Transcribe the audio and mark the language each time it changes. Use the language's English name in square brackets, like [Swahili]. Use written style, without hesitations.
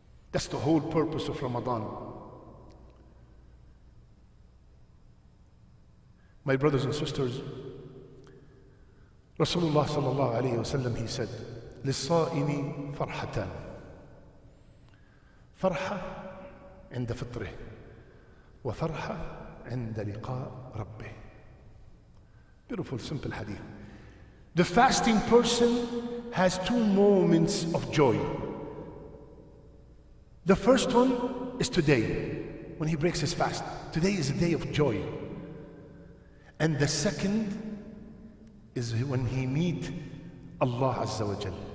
[English] That's the whole purpose of Ramadan. My brothers and sisters, Rasulullah sallallahu alayhi wa sallam, he said, [Arabic] لِلصَّائِمِ فَرْحَتَانِ. فرحة عند فطره وفرحة عند لقاء ربه. [English] Beautiful, simple hadith. The fasting person has two moments of joy. The first one is today, when he breaks his fast. Today is a day of joy. And the second is when he meets Allah Azza wa Jal.